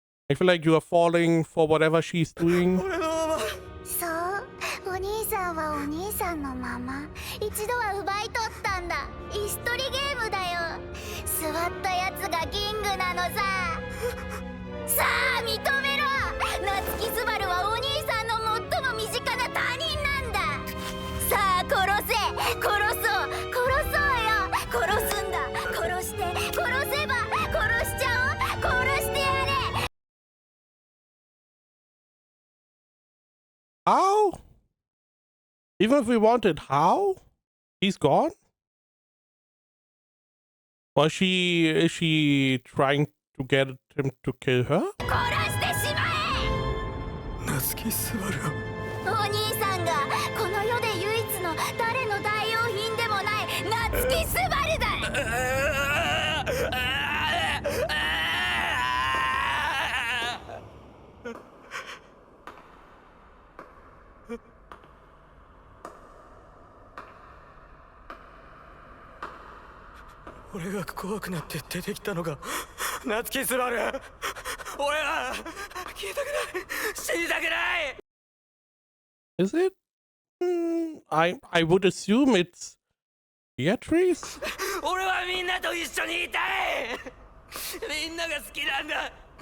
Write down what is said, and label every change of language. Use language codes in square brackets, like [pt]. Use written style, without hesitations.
[en] I feel like you are falling for whatever she's doing. [ja] 俺のまま。そう、お兄さんはお兄さんのまま一度は奪い取ったんだ。椅子取りゲームだよ。座ったやつがキングなのさ。さあ認めろ。夏木スバルはお兄さんの最も身近な他人なんだ。さあ殺そうよ。殺すんだ。殺せば殺しちゃおう。殺してやれ。 [en] How? Even if we wanted, how? He's gone? Is she trying to get him to kill her? [ja] 殺してしまえ。夏木スバルを。お兄さんがこの世で唯一の誰の代用品でもない夏木スバルだ。俺が怖くなって出てきたのが夏木スバル。俺は消えたくない。死にたくない。 [en] Is it? I would assume it's Beatrice? [ja] 俺はみんなと一緒にいたい。みんなが好きなんだ。